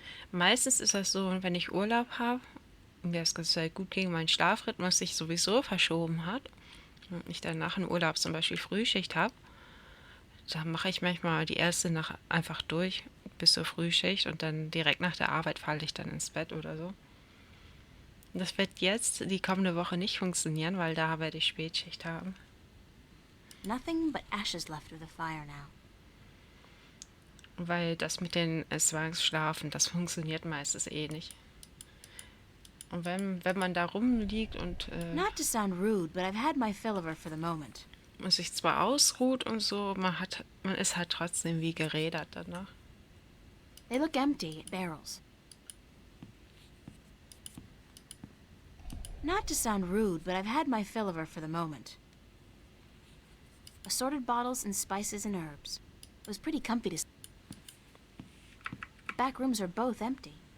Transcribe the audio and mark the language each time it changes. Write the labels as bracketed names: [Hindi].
[German] Meistens ist das so, wenn ich Urlaub habe, mir das ganz gut ging, mein Schlafrhythmus sich sowieso verschoben hat und ich dann nach dem Urlaub zum Beispiel Frühschicht habe, dann mache ich manchmal die erste Nacht einfach durch bis zur Frühschicht und dann direkt nach der Arbeit falle ich dann ins Bett oder so. Das wird jetzt die kommende Woche nicht funktionieren, weil da werde ich Spätschicht haben. [English] Nothing but ashes left of the fire now. [German] Weil das mit den Zwangsschlafen, das funktioniert meistens eh nicht. Und wenn man da rumliegt und [English] Not to sound rude, but I've had my fill of her for the moment. [German] man sich zwar ausruht und so, man ist halt trotzdem wie gerädert danach. [English] They look empty, barrels. Not to sound rude, but I've had my fill of her for the moment. Assorted bottles and spices and herbs. It was pretty comfy to... The back rooms are both empty.